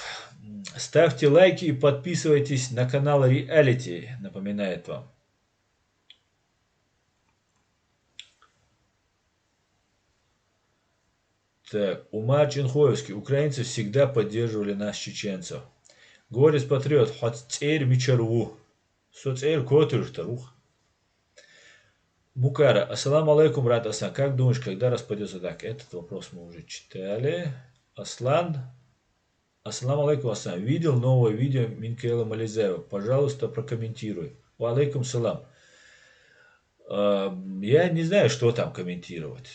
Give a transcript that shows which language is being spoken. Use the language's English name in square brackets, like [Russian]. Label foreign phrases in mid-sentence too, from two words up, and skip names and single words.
[Russian] Ставьте лайки и подписывайтесь на канал Reality, напоминает вам. Так, Умар Чинхоевский. Украинцы всегда поддерживали нас, чеченцев. Горец патриот. Хоцер мичарву. Соцер котыр тарух. Мукара. [Arabic] السلام عليكم, [Russian] брат Асан. Как думаешь, когда распадется? Так, этот вопрос мы уже читали. Аслан. [Arabic] السلام عليكم, [Russian] Асан. Видел новое видео Минкаила Мализаева? Пожалуйста, прокомментируй. [Arabic] وعليكم السلام. [Russian] Я не знаю, что там комментировать.